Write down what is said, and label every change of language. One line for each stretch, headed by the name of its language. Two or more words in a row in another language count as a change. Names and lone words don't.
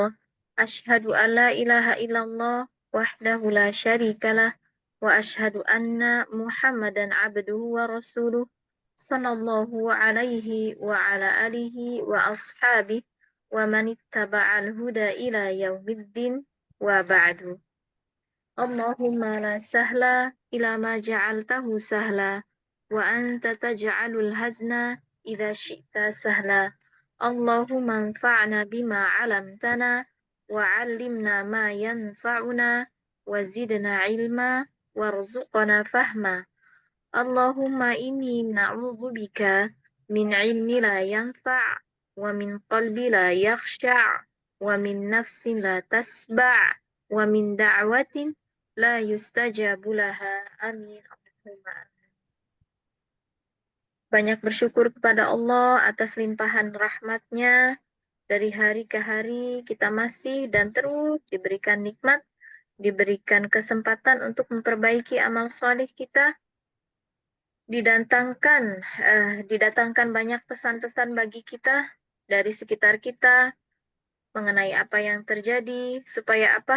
Arabic: أشهد أن لا إله إلا الله وحده لا شريك له وأشهد أن محمدا عبده ورسوله صلى الله عليه وعلى آله وأصحابه ومن اتبع الهدى إلى يوم الدين وبعد. اللهم لا سهل إلا ما جعلته سهلا وأنت تجعل الحزن إذا شئت سهلا. اللهم انفعنا بما علمتنا وعلمنا ما ينفعنا وزدنا علما وارزقنا فهما. اللهم إني نعوذ بك من علم لا ينفع ومن قلب لا يخشع ومن نفس لا تشبع ومن دعوة لا يستجاب لها. آمين. اللهم آمين.
Indonesian: Banyak bersyukur kepada Allah atas limpahan rahmatnya. Dari hari ke hari kita masih dan terus diberikan nikmat, diberikan kesempatan untuk memperbaiki amal soleh kita. Didatangkan banyak pesan-pesan bagi kita dari sekitar kita mengenai apa yang terjadi, supaya apa?